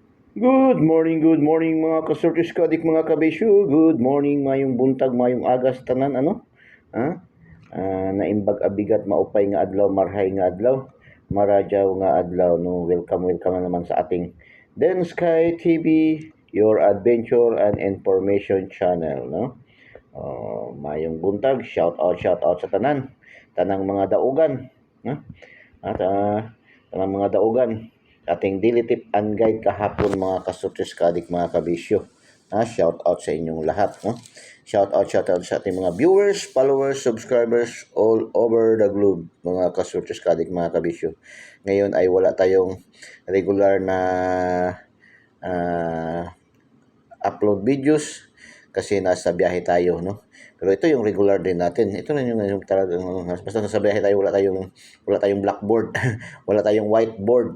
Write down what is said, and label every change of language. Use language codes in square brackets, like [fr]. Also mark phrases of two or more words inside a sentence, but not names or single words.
[en] Good morning [tl] mga kasurtis kadik mga kabisyo. [en] Good morning [ceb] mayong buntag, mayong agas tanan ano? Ha? [ilo] Naimbag abigat [war] maupay nga adlaw, [bik] marhay nga adlaw, [krj] maradyaw nga adlaw [war] no. [tl] Welcome na naman sa ating Den Sky TV, [en] your adventure and information channel [tl] no. [ceb] Mayong buntag, [en] shout out [ceb] sa tanang mga daugan, no? [tl] At tanang mga daugan ating [en] daily tip and guide [tl] kahapon mga kasurtis kadik mga kabisyo. [en] Shout out [tl] sa inyong lahat. No? [en] Shout out [tl] sa ating mga [en] viewers, followers, subscribers all over the globe [tl] mga kasurtis kadik mga kabisyo. Ngayon ay wala tayong regular na upload videos kasi nasa biyahe tayo, no? Pero ito yung regular din natin. Ito na yung talagang basta nasa biyahe tayo, wala tayong blackboard, wala tayong whiteboard.